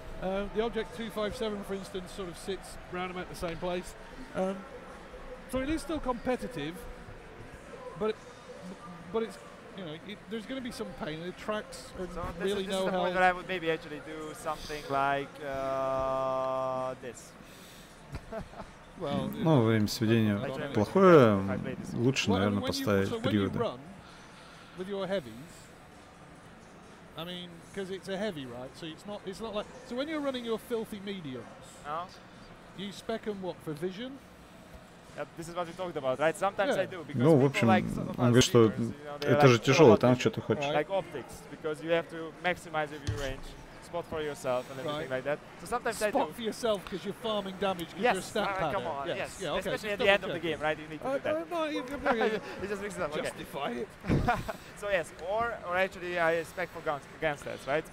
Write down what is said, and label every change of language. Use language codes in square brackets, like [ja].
[en] The Object 257, for instance, sort of sits round about the same place. So it is still competitive, but it's, you know, there's going to be some pain. The tracks are really no help. Point where I would maybe actually do something like this. [ru] Ну, время сведения плохое. Лучше, наверное, поставить периоды. [en] With your heavies, I mean, because it's a heavy, right? So it's not like. So when you're running your filthy mediums, you spec them what for vision? This is what we talked about, right? Sometimes I do because [ru] ну, в общем, он говорит, что это же тяжелый танк, что ты хочешь. [en] Like optics, because you have to maximize your view range, spot for yourself and everything like that. So sometimes I do. Spot for yourself because you're farming damage because you're a stat pattern. Come on, yes. Yeah, okay. Especially at the end of the game, right? You need to do that. No, you just mix it up. Justify it. So yes, or actually I spec for gun stats, right?